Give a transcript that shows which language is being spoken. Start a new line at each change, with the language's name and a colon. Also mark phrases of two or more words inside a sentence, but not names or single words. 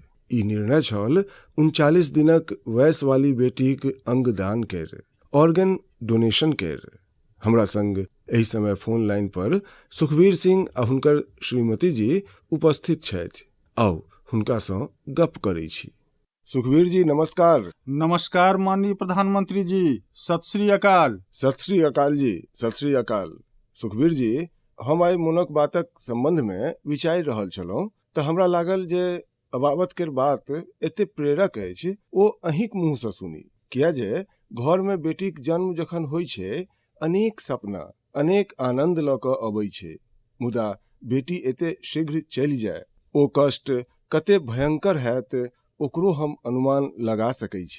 Maithili: ई निर्णय छल 39 दिनक वयस वाली बेटीक अंगदान केर,
English: organ donation
Maithili: केर। हमरा संग एहि समय फोन लाइन पर सुखबीर सिंह आ हुनकर श्रीमती जी उपस्थित छथि। आउ हुनका सँ गप करै छी। सुखबीर जी नमस्कार। नमस्कार माननीय प्रधानमंत्री जी,
Punjabi: ਸਤ ਸ੍ਰੀ ਅਕਾਲ। ਸਤ ਸ੍ਰੀ ਅਕਾਲ ਜੀ, ਸਤ ਸ੍ਰੀ ਅਕਾਲ।
Maithili: सुखबीर जी, हम आइ मोनक बातक संबंध में विचारि रहल छलहुँ तऽ हमरा लागल जे अबाबत केर बात एते प्रेरक अछि ओ अहींक मुँह सँ सुनी। किया जे घर में बेटीक जन्म जखन होइ छै, अनेक सपना, अनेक आनंद लऽ कऽ अबै छै, मुदा बेटी एते शीघ्र चलि जाय, ओ कष्ट कते भयंकर हैत ओकरो हम अनुमान लगा सकै छी।